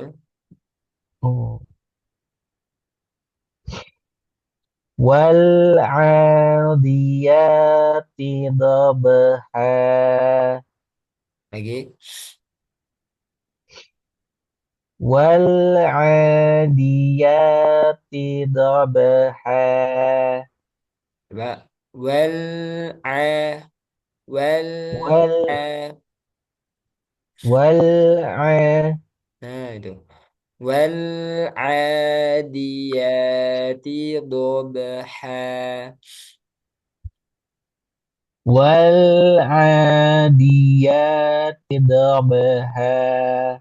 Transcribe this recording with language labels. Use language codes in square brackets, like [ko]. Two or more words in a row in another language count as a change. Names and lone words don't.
[ar] Oh. Wal 'adiyati dhabha. [bjn] Lagi. [ar] Wal 'adiyati dhabha. [bjn] Coba. [ar] Wal a wal a. Wal wal 'a [bjn] Nah, itu. [ar] Wal adiyati dobha. wal 'adiyati dhabha.